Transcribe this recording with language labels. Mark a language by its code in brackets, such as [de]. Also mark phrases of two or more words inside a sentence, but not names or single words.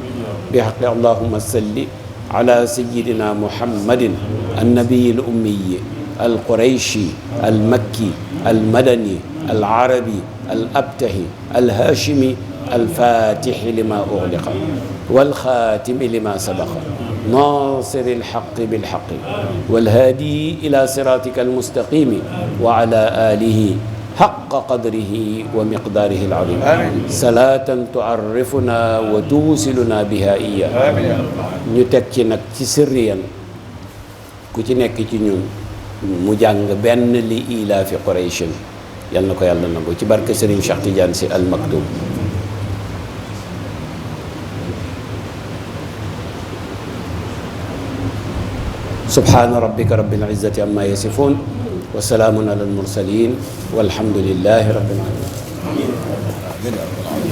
[ar] بحق اللهم صل على سيدنا محمد النبي الأمي القريشي المكي المدني العربي الأبتهي الهاشمي الفاتح لما أغلق والخاتم لما سبق ناصر الحق بالحق والهادي إلى صراطك المستقيم وعلى آله حق قدره ومقداره العظيم. صلاة تعرفنا وتوصلنا بها إياه. [wo] ñu teg ci nag ci sirriyan ku ci nekk ci ñun mu jàng benn li ilaafi Qurayshin yal na ko yàlla nangu ci barke Serigne Cheikh Tidiane Sy Al Maktoum. [ar] سبحان ربك رب العزة عما يصفون وسلام على المرسلين والحمد لله رب العالمين.